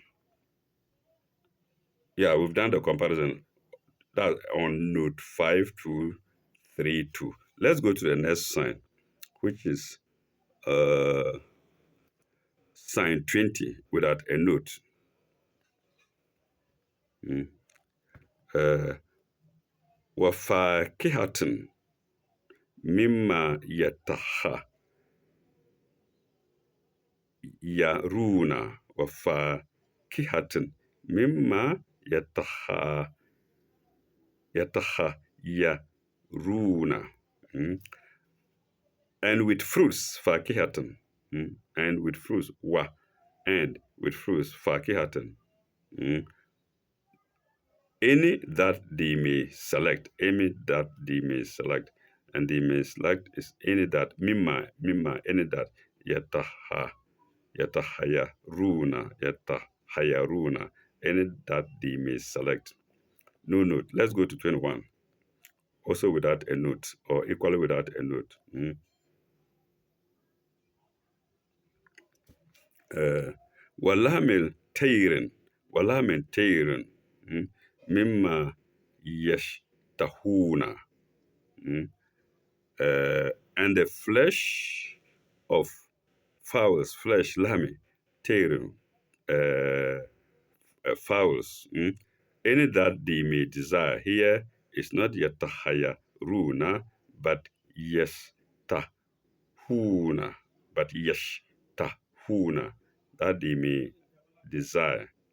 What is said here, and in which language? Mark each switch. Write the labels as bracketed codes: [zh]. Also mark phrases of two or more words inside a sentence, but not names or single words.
[en] Yeah, we've done the comparison that on note 5232. Let's go to the next sign, which is sign 20 without a note. [ar] وفاكهة مما يتخيرون. وفاكهة مما يتخيرون. [en] And with fruits, fakihatan. And with fruits, and with fruits, fakihatan. Any that they may select, any that they may select, and they may select is any that, any that, yatahaya runa, any that they may select. No note. Let's go to 21. Also without a note, or equally without a note. [ar] ولحم طير مما يشتهون. [en] And the flesh of fowls, flesh, [ar] لحم طير, [en] fowls, any that they may desire. Here is not yatahaya runa, but yastahuna, but yashtahuna, that they may desire.